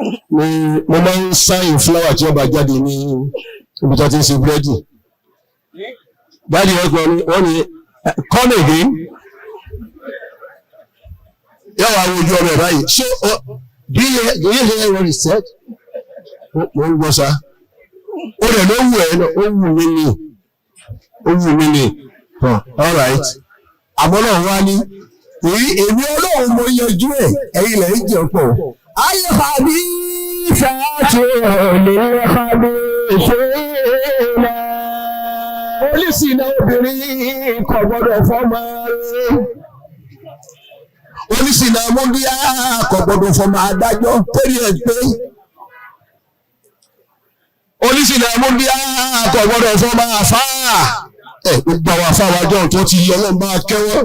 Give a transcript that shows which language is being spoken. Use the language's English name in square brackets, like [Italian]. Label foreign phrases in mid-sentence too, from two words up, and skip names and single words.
[Yoruba] Mo, mo máa ń sáyìn fúláwà tí ọba jáde ní ibi tó ti ń ṣe búrẹ́dì. Dáàdi wọn kọ ni, wọ́n ní, [English] "Come again." [Yoruba] Yọ wá wojú ọmọ ẹ̀ báyìí. "Ṣé o, [English] do you hear, do you hear what he said?" [Yoruba] Mo, mo ń gbọ́ sá. Ó rẹ̀ ló wù ẹ́ náà, ó wù mí ni. Ó wù mí ni. [English] Huh, all right. [Yoruba] Àmọ́ náà wá ní, èyí, èmi Ọlọ́run mo yanjú ẹ̀, ẹ̀yin lẹ̀ ń jẹ pọ̀. [Arabic] الخبيثات للخبيثين. [Yoruba] Oníṣìnà obìnrin kò gbọdọ̀ fọmọ rẹ̀. Oníṣìnà múndíá kò gbọdọ̀ fọmọ adájọ́, torí ẹ̀ pé. Oníṣìnà múndíá kò gbọdọ̀ fọmọ àfáà. Ẹ, gbogbo àwọn àfáà wa jọ tó ti yọ Ọlọ́run bá kẹ́wọ́.